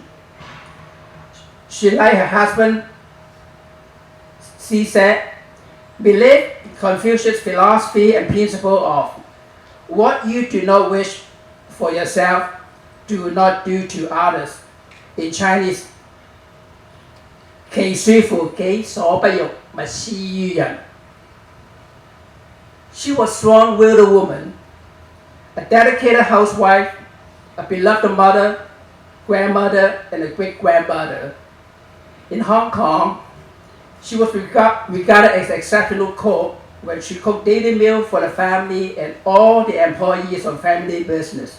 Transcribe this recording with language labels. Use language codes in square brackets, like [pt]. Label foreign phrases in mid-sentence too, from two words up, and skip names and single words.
[en] She, like her husband, she said, believed in Confucius' philosophy and principle of what you do not wish for yourself, do not do to others. In Chinese, [zh] 其舒乎己所不欲，勿施於人. [en] She was a strong-willed woman, a dedicated housewife, a beloved mother, grandmother, and a great-grandmother. In Hong Kong, she was regarded as an exceptional cook when she cooked daily meals for the family and all the employees of family business.